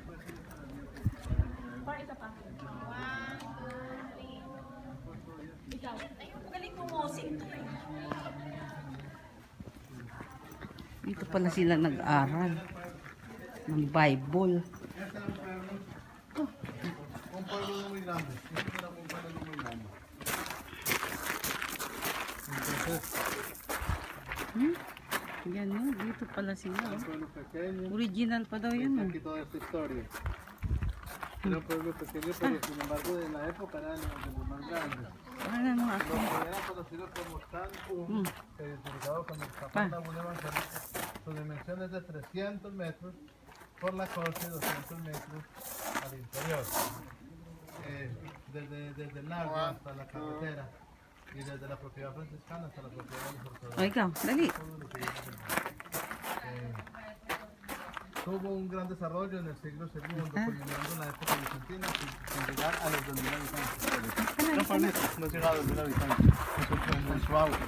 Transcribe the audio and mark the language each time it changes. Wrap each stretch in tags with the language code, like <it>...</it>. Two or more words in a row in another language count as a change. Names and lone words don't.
<tl>Dito pala sila nag-aral ng Bible. Yan no, dito pala sila. Oh. Original pa daw yun. Oh.</tl> <es>Toda esta historia. Era un pueblo pequeño, pero sin embargo en la época eran de los más grandes.</es> <tl>Ano mo ako?</tl> <es>Era conocido como Cancún, identificado con el Japón de Laguna Evangelista. Su dimensión es de 300 metros por la costa y 200 metros al interior. Desde el lago hasta la carretera y desde la propiedad franciscana hasta la propiedad de los ortodoxos.</es> <tl>O ikaw, dali.</tl> <es>Tuvo un gran desarrollo en el siglo II, culminando la época bizantina sin llegar a los 2.000 habitantes. No, Juanito, no llega a 2.000 habitantes en su auge.</es>